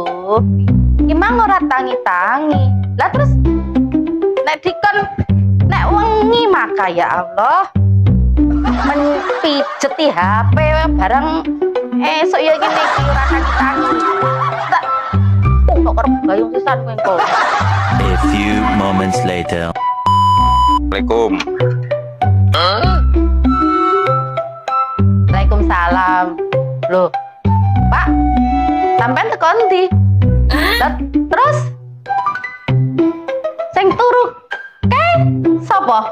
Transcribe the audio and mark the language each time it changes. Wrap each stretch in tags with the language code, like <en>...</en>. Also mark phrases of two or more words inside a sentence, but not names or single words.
<jv>Gimana ora tangi-tangi? Lah terus nek dikon nek wengi maka</jv> <ar>ya Allah</ar> <jv>menpijeti HP bareng esuk ya iki nek ora tangi-tangi. Tak kok arep gayung sisan kowe kok.</jv> <en>A few moments later.</en> <jv>Assalamualaikum. Waalaikumsalam. Loh, Pak, sampean teko ndi? Terus sing turu sapa?</jv>